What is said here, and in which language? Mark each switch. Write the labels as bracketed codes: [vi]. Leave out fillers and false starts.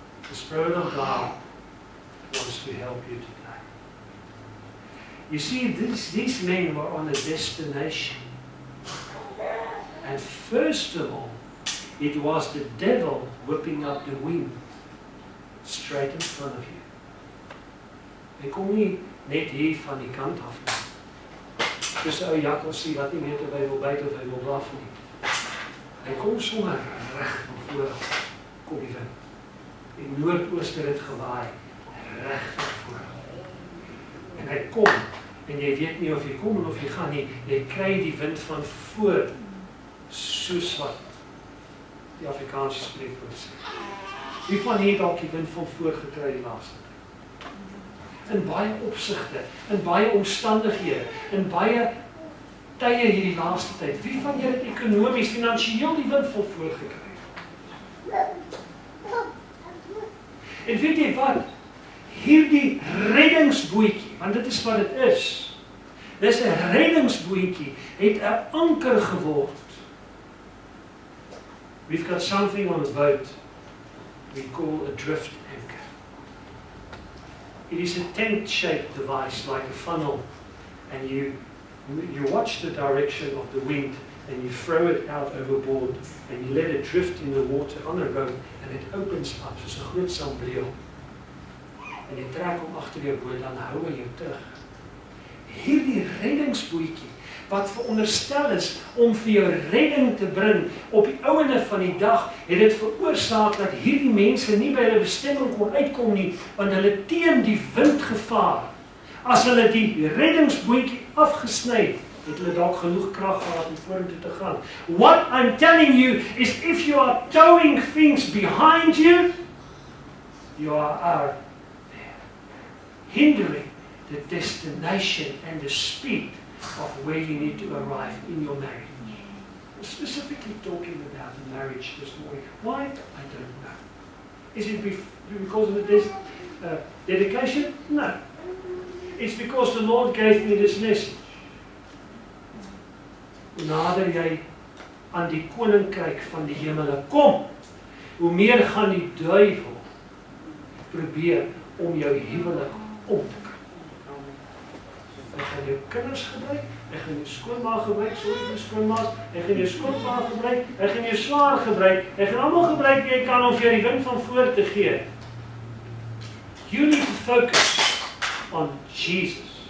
[en] The Spirit of God wants to help you today. You see, these men were on a destination. And first of all, it was the devil whipping up the wind straight in front of you. [af] Hy kom nie net hier van die kant af nie. Dis ou Jakobsie wat nie weet of hy wil byt of hy wil blaf nie. Hy kom sommer reg van voor af. Kom die wind. Die noordooster het gewaai. Reg van voor. En hy kom. En jy weet nie of jy kom of jy gaan nie. Jy kry die wind van voor. Soos wat die Afrikaanse spreekwoord sê. Wie van hier dalk die wind van voor gekry die laaste tyd? in baie opsigte, in baie omstandighede, in baie tye hierdie laaste tyd. Wie van julle het ekonomies, finansiëel die wind vol voorgekry? En weet jy wat? Hierdie reddingsbootjie, want dit is wat dit is. Dis 'n reddingsbootjie, het 'n anker geword. [en] We've got something on the boat we call a drift anchor. It is a tent-shaped device like a funnel, and you watch the direction of the wind and you throw it out overboard and you let it drift in the water on a rope and it opens up [af] soos 'n groot sambreel. En jy trek hom agter jou boot, dan hou hy jou terug. Hierdie reddingsbootjie wat veronderstel is om vir jou redding te bring op die ouene van die dag, het dit veroorsaak dat hierdie mense nie by hulle bestemming kon uitkom nie, want hulle teen die windgevaar. As hulle die reddingsbootjie afgesny het hulle dalk genoeg krag gehad om vorentoe te gaan. [en] What I'm telling you is if you are towing things behind you, you are hindering the destination and the speed of where you need to arrive in your marriage. I'm specifically talking about marriage this morning. Why? I don't know. Is it because of the dedication? No. It's because the Lord gave me this message. [af] Hoe nader jy aan die koninkryk van die hemele kom, hoe meer gaan die duiwel probeer om jou huwelik om te kan. Hy gaan jou kinders gebruik, hy gaan jou skoonma gebruik, hy gaan jou skoonpa gebruik, hy gaan jou swaar gebruik, hy gaan almal gebruik wie hy kan om vir die wind van voor te gee. [en] You need to focus on Jesus.